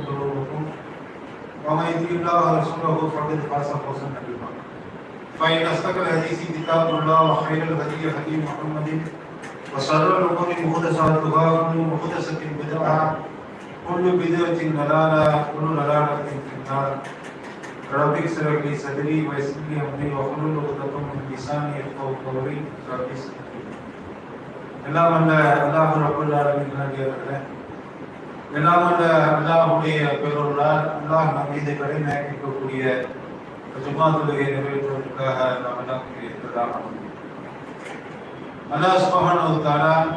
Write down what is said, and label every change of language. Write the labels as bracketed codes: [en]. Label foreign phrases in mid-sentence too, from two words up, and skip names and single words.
[ar] ذنوبكم ومن يطع الله ورسوله فقد فاز فوزا عظيما فإن أصدق الحديث كتاب الله وخير الهدي هدي محمد وشر الأمور محدثاتها وكل محدثة بدعة كل بدعة ضلالة كل ضلالة في النار رب اشرح لي صدري ويسر لي أمري واحلل عقدة من لساني يفقهوا قولي رب اشرح لي [ta] எல்லாம் வல்ல அல்லாஹ் [ar] رب العالمين [ta] நாடியவர்களே எல்லாம் வல்ல அல்லாஹ்வுடைய பெயரால் அல்லாஹ் நம் மீது கடமையாக்கக்கூடிய ஜும்மா தொழுகையை நிறைவேற்றுவதற்காக நாம் எல்லாம் இருக்கிறதாக அல்லாஹ் [ar] سبحانه وتعالى